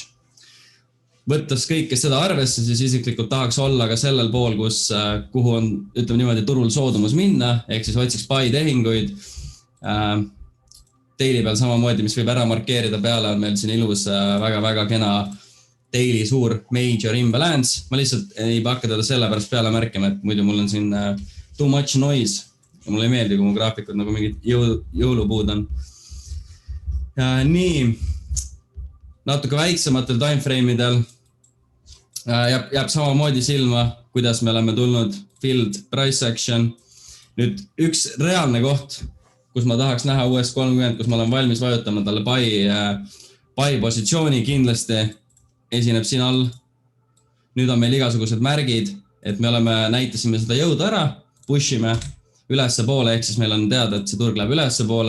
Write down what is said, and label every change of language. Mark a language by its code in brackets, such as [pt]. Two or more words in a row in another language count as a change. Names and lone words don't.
[et] Võttes kõike seda arvesse, siis isiklikult tahaks olla ka sellel pool, kuhu on, ütleme niimoodi, turul soodumus minna, ehk siis otsiks buy tehinguid. Daily peal samamoodi, mis võib ära markeerida peale, on meil siin ilus väga-väga kena daily suur [en] major imbalance. [et] Ma lihtsalt ei hakka teda selle pärast peale märkima, et muidu mul on siin [en] too much noise [et] ja mulle ei meeldi, kui mu graafikud nagu mingid jõulupuud on. Nii, natuke väiksematel timeframe'idel jääb samamoodi silma, kuidas me oleme tulnud [en] filled price action. [et] Nüüd üks reaalne koht, kus ma tahaks näha US 30, kus ma olen valmis vajutama talle buy positsiooni kindlasti esineb siin all. Nüüd on meil igasugused märgid, et me näitasime seda jõudu ära, pushime ülesse poole, ehk siis meil on teada, et see turg läheb ülesse poole.